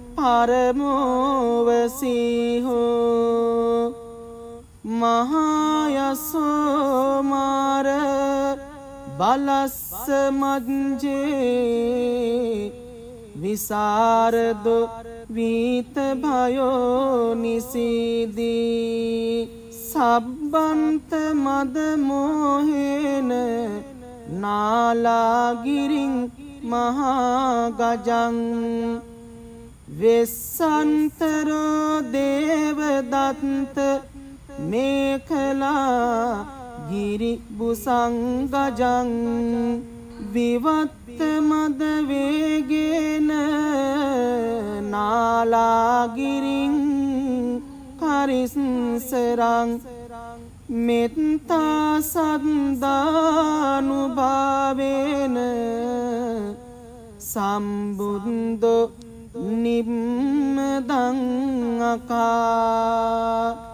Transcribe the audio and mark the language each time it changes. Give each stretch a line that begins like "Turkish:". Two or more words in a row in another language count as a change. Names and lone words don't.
Pali: පරමෝවසීහෝ මහායසෝමාර බලස්ස මජ්ජේ විසරදෝ වීත භයෝ නිසීදී සබ්බන්ත මද මොහේන නාලාගිරින් මහා ගජං වෙස්සන්තරෝ දේවදත්ත මේඛලා ගිරි බුසංගජං විවත්ත මද වේගේන නාලාගිරින් කරිස්සරං මෙත්තා සද්දානුභාවේන සම්බුද්ධෝ නිම්මදං අකා